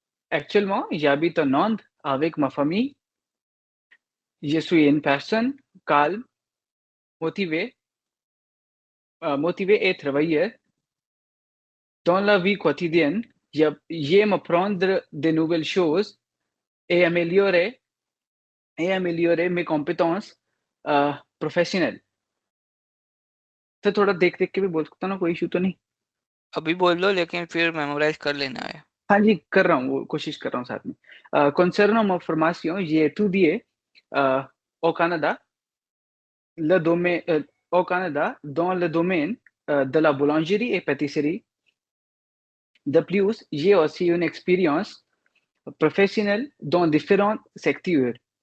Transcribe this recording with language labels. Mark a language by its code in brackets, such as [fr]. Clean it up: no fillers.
[fr] Actuellement, j'habite en Inde avec ma famille. Je suis une personne calme, motivée, motivée et travailleuse. Dans la vie quotidienne, j'aime apprendre de nouvelles choses et améliorer mes compétences प्रोफेशनल। [hi] तो थोड़ा देख-देख के भी बोल सकता हूँ ना, कोई issue तो नहीं? अभी बोल लो लेकिन फिर मेमोराइज कर लेना है। हाँ जी, कर रहा हूँ, वो कोशिश कर रहा हूँ साथ में. [fr] Concernant ma formation, j'ai étudié au Canada, au Canada, dans le domaine de la boulangerie et pâtisserie. De plus, j'ai aussi une expérience professionnelle dans différents secteurs.